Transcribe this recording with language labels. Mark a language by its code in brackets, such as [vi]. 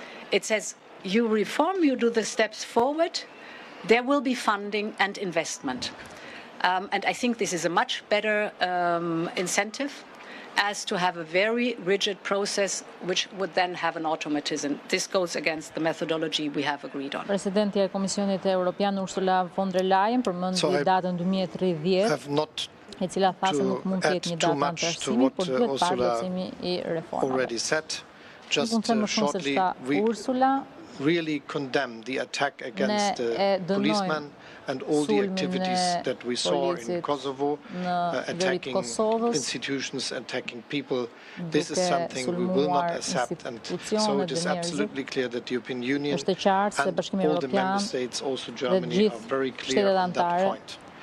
[en] It says, you reform, you do the steps forward, there will be funding and investment. And I think this is a much better incentive as to have a very rigid process which would then have an automatism. This goes against the methodology we have agreed on. [sq] Presidenti e Komisionit Evropian Ursula von der Leyen përmendi datën 2030, e cila tha se nuk mund të jetë një datë antarësimi, por duhet parë plotësimi I reformave. [en] Just shortly, we really condemn the attack against the policemen and all the activities that we saw in Kosovo, attacking institutions, attacking people. This is something we will not accept, and so it is absolutely clear that the European Union and all the member states, also Germany, are very clear on that point.